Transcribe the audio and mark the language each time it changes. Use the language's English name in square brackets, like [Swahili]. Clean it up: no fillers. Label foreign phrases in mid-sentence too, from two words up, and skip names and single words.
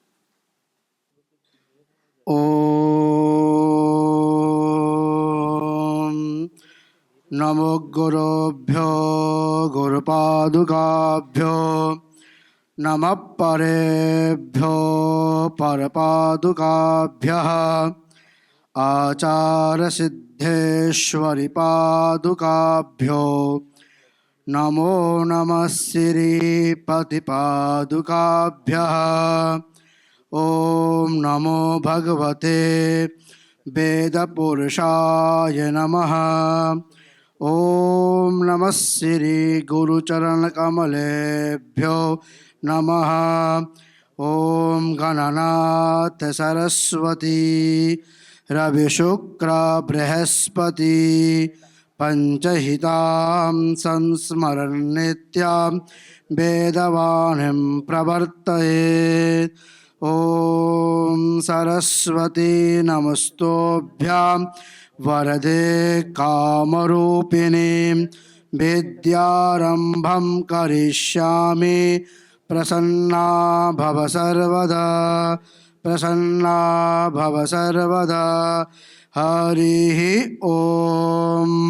[Sanskrit] ওম নমো গুরুভ্যো গুরুপাদুকাভ্যো নমঃ পরেভ্যো পরপাদুকাভ্যঃ আচার্যসিদ্ধেশ্বরী পাদুকাভ্যো নমো নমঃ শ্রীপতিপাদুকাভ্যঃ। ওম নমো ভগবতে বেদপুরুষায় নমঃ। ওম নমঃ শ্রী গুরুচরণকমলেভ্যো নমঃ। ওম গণনাথ সরস্বতী রবিশুক্র বৃহস্পতি পঞ্চহিতাম সংস্মরণ নিত্যাম বেদবাণীম প্রবর্তয়েৎ। ওম সরস্বতী নমস্তোভ্যাম वरदे कामरूपिणी विद्यारम्भं करिष्यामि प्रसन्ना भव सर्वदा प्रसन्ना भव सर्वदा। हरिः ओम।